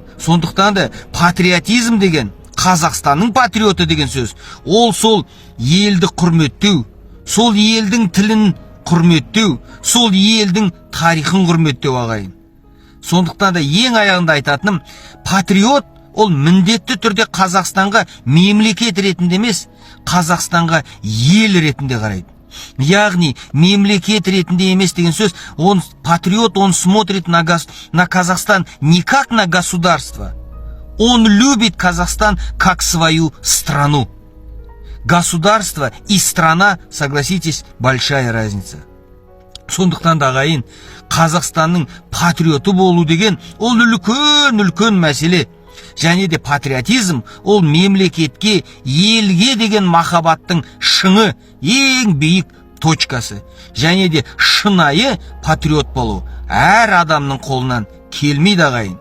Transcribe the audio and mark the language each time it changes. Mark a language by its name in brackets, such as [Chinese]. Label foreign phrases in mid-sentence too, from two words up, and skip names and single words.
[Kazakh] Сондықтан да патриотизм деген, Қазақстанның патриоты деген сөз, ол сол елді құрметтеу, сол елдің тілін құрметтеу, сол елдің тарихын құрметтеу, ағайын. Сондықтан да ең аяғында айтатыным, патриот ол міндетті түрде Қазақстанға мемлекет ретінде емес, Қазақстанға ел ретінде қарайды. Яғни мемлекет ретінде емес деген сөз, патриот, [Russian] он смотрит на Казахстан не как на государство. Он любит Казахстан как свою страну. Государство и страна, согласитесь, большая разница. [Kazakh] Сондықтан да ағайын, Қазақстанның патриоты болу деген ол үлкен мәселе. Және де патриотизм ол мемлекетке, елге деген махаббаттың шыңы, ең биік точкасы. Және де шынайы патриот болу әр адамның қолынан келмейді, ағайын.